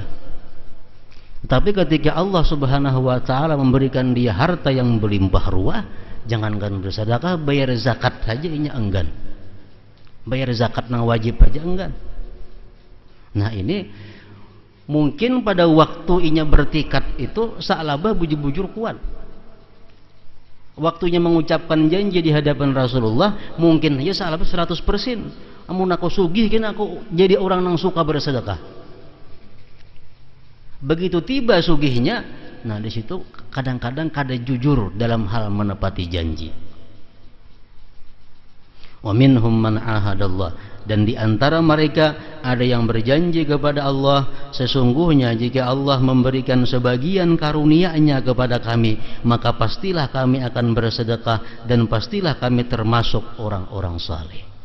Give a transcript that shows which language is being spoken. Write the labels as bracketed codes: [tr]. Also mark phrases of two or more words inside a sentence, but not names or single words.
[id] Tapi ketika Allah Subhanahu wa Ta'ala memberikan dia harta yang berlimpah ruah, jangankan bersedekah, bayar zakat saja ini enggan. Bayar zakat yang wajib aja enggak. [bjn] Nah, ini mungkin pada waktu inya bertikad itu Tha'labah bujur-bujur kuat. [id] Waktunya mengucapkan janji di hadapan Rasulullah, mungkin aja Tha'labah 100%. [bjn] Amun aku sugih kan aku jadi orang yang suka bersedekah. Begitu tiba sugihnya, nah di situ kadang-kadang kada jujur dalam hal menepati janji. [ar] Wa minhum man ahadallah, [id] Dan di antara mereka ada yang berjanji kepada Allah, sesungguhnya jika Allah memberikan sebagian karunia-Nya kepada kami, maka pastilah kami akan bersedekah dan pastilah kami termasuk orang-orang saleh.